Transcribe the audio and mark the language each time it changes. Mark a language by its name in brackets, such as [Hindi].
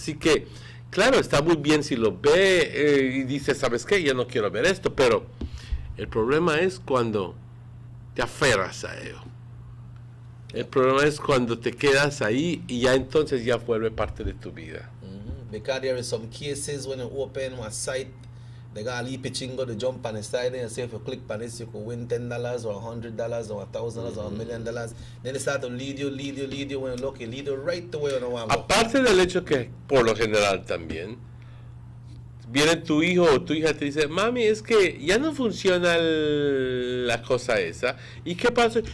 [Spanish] Así que claro, está muy bien si lo ve y dice, ¿sabes qué? Ya no quiero ver esto, pero el problema es cuando te aferras a ello. El problema es cuando te quedas ahí y ya entonces ya vuelve parte de tu vida. [English] Because there are some cases when you open one site, they got a leap pitching go to jump on the side and say if you click on this you could win $10 or $100 or $1,000 or $1 million. Then they start to lead you when you look, lead you right the way you want. [Spanish] Aparte del hecho que por lo general también viene tu hijo o tu hija te dice, mami, es que ya no funciona la cosa esa. ¿Y qué pasa?